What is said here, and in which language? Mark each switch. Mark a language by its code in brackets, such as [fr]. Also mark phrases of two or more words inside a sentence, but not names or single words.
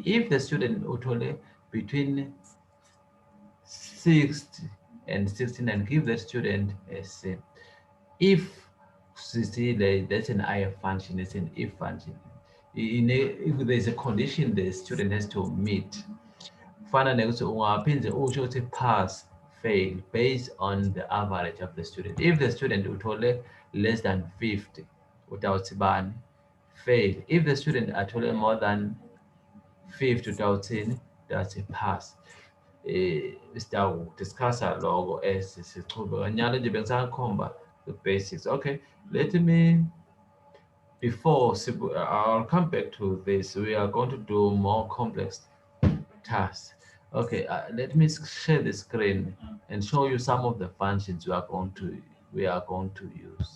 [en] If the student who told between 60 and 69, give the student a C. If that's an if function, it's an if function. If there's a condition the student has to meet, [ss] kufana nekuthi ungaphinde usho ukuthi [en] pass, fail based on the average of the student. [ss] If the student uthole less than 50, utawuthi bani? [en] Fail. If the student athole more than 50, utawuthini? That's a pass. [ss] Sitawudiscussa loko as sichubeka nyalo nje bengisakhomba [en] the basics. Okay, let me before I'll come back to this. We are going to do more complex tasks. Okay, let me share the screen and show you some of the functions we are going to use.